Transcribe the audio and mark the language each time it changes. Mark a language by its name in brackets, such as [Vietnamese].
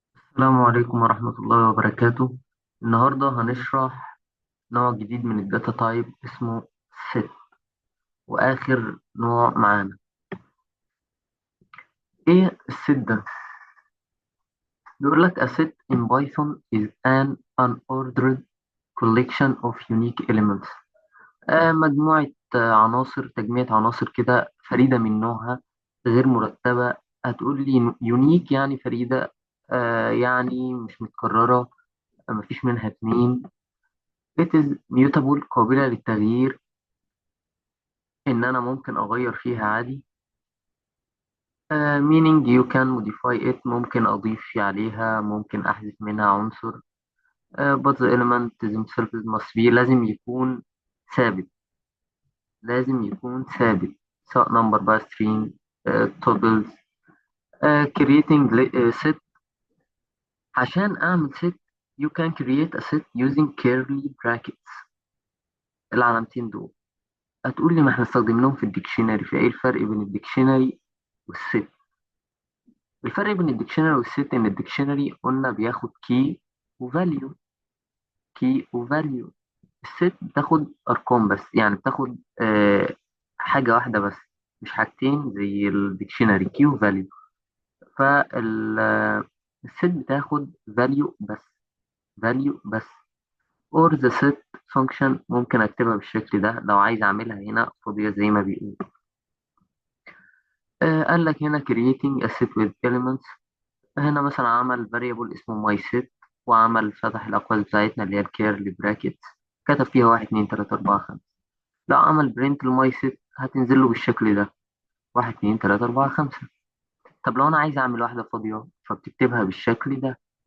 [Arabic] السلام عليكم ورحمة الله وبركاته. النهاردة هنشرح نوع جديد من الداتا تايب اسمه set. وآخر نوع معانا إيه الست ده؟ بيقول لك [English] a set in Python is an unordered collection of unique elements. [Arabic] مجموعة عناصر، تجميع عناصر كده فريدة من نوعها، غير مرتبة. هتقول لي يونيك يعني فريدة، يعني مش متكررة، مفيش منها اتنين. [English] It is mutable، [Arabic] قابلة للتغيير، إن أنا ممكن أغير فيها عادي. [English] meaning you can modify it، [Arabic] ممكن أضيف عليها، ممكن أحذف منها عنصر. [English] but the element themselves must be، [Arabic] لازم يكون ثابت، لازم يكون ثابت، سواء number بقى string، tuples. [English] creating set. [Arabic] عشان أعمل [English] set you can create a set using curly brackets، [Arabic] العلامتين دول. هتقول لي ما احنا استخدمناهم في الديكشنري، في ايه الفرق بين الديكشنري والست؟ الفرق بين الديكشنري والست ان الديكشنري قلنا بياخد كي وفاليو، كي وفاليو. الست بتاخد ارقام بس، يعني بتاخد حاجه واحده بس، مش حاجتين زي الديكشنري كي وفاليو. فالست بتاخد فاليو بس، فاليو بس. [English] or the set function [Arabic] ممكن اكتبها بالشكل ده لو عايز اعملها هنا فاضيه زي ما بيقول. قال لك هنا [English] creating a set with elements. [Arabic] هنا مثلا عمل variable اسمه mySet، وعمل فتح الأقواس بتاعتنا اللي هي الكيرلي براكت، كتب فيها واحد اتنين تلاتة أربعة خمسة. لو عمل برنت المايست هتنزل له بالشكل ده، واحد اتنين تلاتة أربعة خمسة. طب لو أنا عايز أعمل واحدة فاضية فبتكتبها بالشكل ده.